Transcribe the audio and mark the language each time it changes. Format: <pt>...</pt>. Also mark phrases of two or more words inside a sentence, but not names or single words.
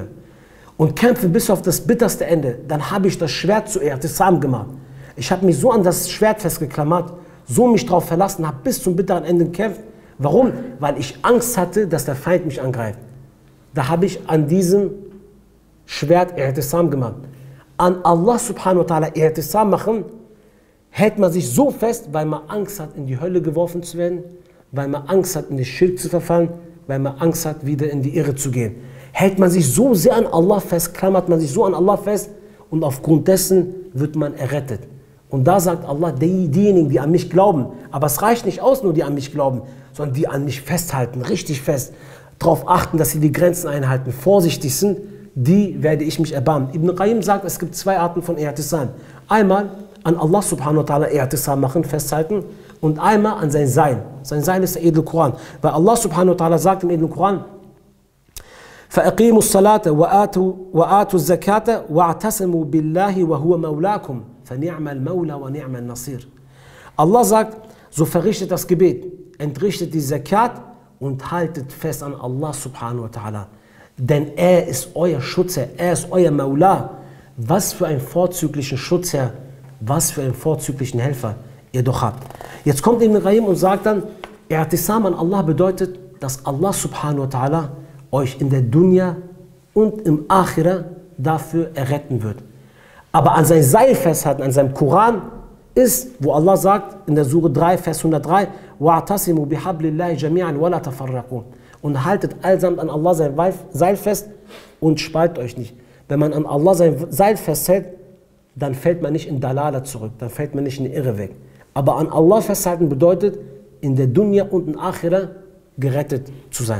<de>Und kämpfe bis auf das bitterste Ende. Dann habe ich das Schwert zu I'tisam gemacht. Ich habe mich so an das Schwert festgeklammert, so mich darauf verlassen, habe bis zum bitteren Ende gekämpft. Warum? Weil ich Angst hatte, dass der Feind mich angreift. Da habe ich an diesem Schwert I'tisam gemacht. An</de> <ar>الله سبحانه وتعالى</ar> <de>I'tisam machen, hält man sich so fest, weil man Angst hat, in die Hölle geworfen zu werden, weil man Angst hat, in die Schirk zu verfallen, weil man Angst hat, wieder in die Irre zu gehen. Hält man sich so sehr an Allah fest, klammert man sich so an Allah fest und aufgrund dessen wird man errettet. Und da sagt Allah, diejenigen, die an mich glauben, aber es reicht nicht aus, nur die an mich glauben, sondern die an mich festhalten, richtig fest, darauf achten, dass sie die Grenzen einhalten, vorsichtig sind, die werde ich mich erbarmen. Ibn Qayyim sagt, es gibt zwei Arten von I'tisam. Einmal an</de> <ar>الله سبحانه وتعالى</ar> <de>I'tisam machen, festhalten und einmal an sein Sein. Sein Sein ist der edle Koran. Weil</de> <ar>الله سبحانه وتعالى</ar> <de>sagt im edlen Koran,</de> <ar>فَأَقِيمُوا الصَّلَاةَ وَآتُوا الزَّكَاةَ وَاعْتَسِمُوا بِاللَّهِ وَهُوَ مَوْلَاكُمْ فَنِعْمَ الْمَوْلَى وَنِعْمَ النَّصِيرُ.</ar> <de>Allah sagt, so verrichtet das Gebet, entrichtet die Zakat und haltet fest an</de> <ar>الله سبحانه وتعالى.</ar> <de>Denn er ist euer Schutzherr, er ist euer Maula. Was für einen vorzüglichen Schutzherr, was für einen vorzüglichen Helfer ihr doch habt. Jetzt kommt Ibn Qayyim und sagt dann, I'tisam an Allah bedeutet, dass</de> <ar>الله سبحانه وتعالى</ar> <de>euch in der Dunya und im Akhira dafür erretten wird. Aber an sein Seil festhalten, an seinem Koran ist, wo Allah sagt, in der Sure 3, Vers 103,</de> <ar>وَاعْتَصِمُوا بِحَبْلِ اللَّهِ جَمِيعًا وَلَا تَفَرَّقُوا.</ar> <de>Und haltet allsamt an Allah sein Seil fest und spaltet euch nicht. Wenn man an Allah sein Seil festhält, dann fällt man nicht in Dalala zurück, dann fällt man nicht in die Irre weg. Aber an Allah festhalten bedeutet, in der Dunya und in Akhira gerettet zu sein.</de>